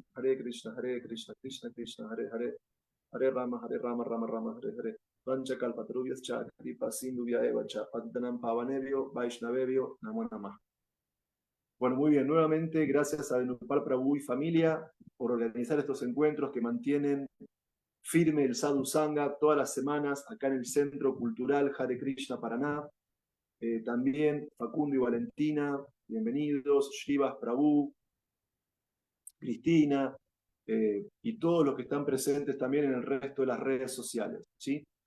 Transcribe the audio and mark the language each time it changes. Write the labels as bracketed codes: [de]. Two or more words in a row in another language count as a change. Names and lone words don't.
[sa] Hare Krishna Krishna Krishna Hare Hare Hare Rama Rama Rama Hare Hare Vancha Kalpatarubhyas Cha Kripa Sindhuvya Eva Cha Patitanam Pavanebhyo Vaishnavebhyo Namo Namah. [es] Bueno, muy bien, nuevamente gracias a Dhenupal Prabhu y familia por organizar estos encuentros que mantienen firme el [sa] Sadhu Sangha [es] todas las semanas acá en el Centro Cultural Hare Krishna Paraná. También Facundo y Valentina, bienvenidos, Shrivas Prabhu, Cristina, y todos los que están presentes también en el resto de las redes sociales, ¿sí?